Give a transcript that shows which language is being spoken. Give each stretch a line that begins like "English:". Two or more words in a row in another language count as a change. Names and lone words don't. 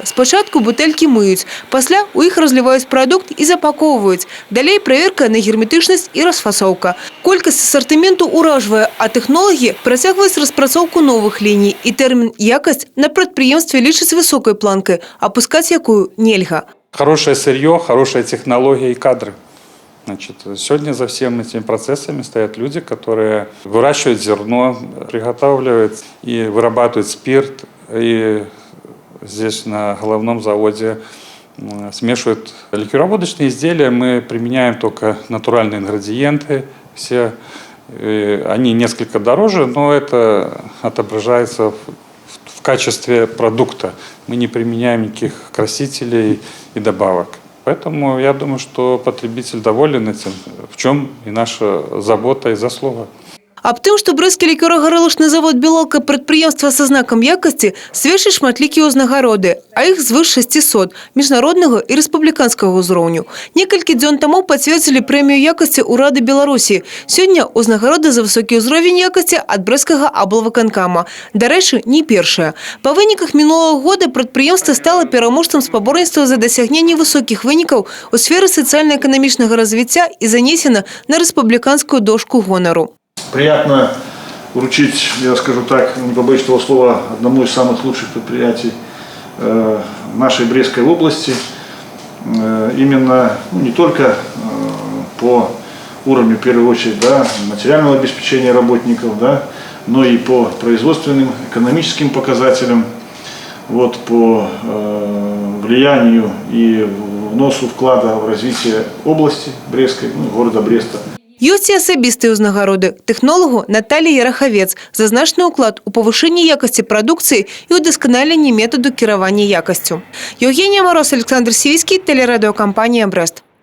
Belarusian: Спачатку бутэлькі мыюць, пасля у іх разліваюць прадукт і запаковваюць. Далей праверка на герметычнасць і расфасоўка. Колькасць асартыменту ўражвае, а тэхнолагі працягваюць распрацоўку новых ліній. І тэрмін «якасць» на прадпрыемстве лічыць высокай планкай, апускаць якую нельга.
Russian: Хорошее сырье, хорошая технология и кадры. Значит, сегодня за всеми этими процессами стоят люди, которые выращивают зерно, приготавливают и вырабатывают спирт. И здесь на головном заводе смешивают ликероводочные изделия. Мы применяем только натуральные ингредиенты. Все они несколько дороже, но это отображается в качестве продукта. Мы не применяем никаких красителей и добавок. Поэтому я думаю, что потребитель доволен этим, в чем и наша забота и заслуга.
Belarusian: Аб тым, што брэсцкі лікёра-гарэлачны завод «Белалка» прадпрыемства са знакам якасці, сведчаць шматлікія ўзнагароды, а іх звыш 600 міжнароднага і рэспубліканскага ўзроўню. Некалькі дзён таму пацвердзілі прэмію якасці ўрады Беларусі. Сёння ўзнагарода за высокі ўзровень якасці ад брэсцкага аблвыканкама. Дарэчы, не першая. Па выніках мінулага года прадпрыемства стала пераможцам спаборніцтва за дасягненне высокіх вынікаў у сферы сацыяльна-эканамічнага развіцця і занесена на рэспубліканскую дошку гонару.
Russian: Приятно вручить, я скажу так, не побоюсь этого слова, одному из самых лучших предприятий нашей Брестской области. Именно не только по уровню, в первую очередь, материального обеспечения работников, но и по производственным, экономическим показателям, по влиянию и вносу вклада в развитие области Брестской, города Бреста.
Belarusian: Ёсць і асабістыя ўзнагароды. Тэхнолагу Наталлі Ярахавец за значны ўклад у павышэнні якасці прадукцыі і ўдасканаленні метаду кіравання якасцю.
Russian: Евгения Мороз, Александр Сивицкий, телерадиокомпания «Брест».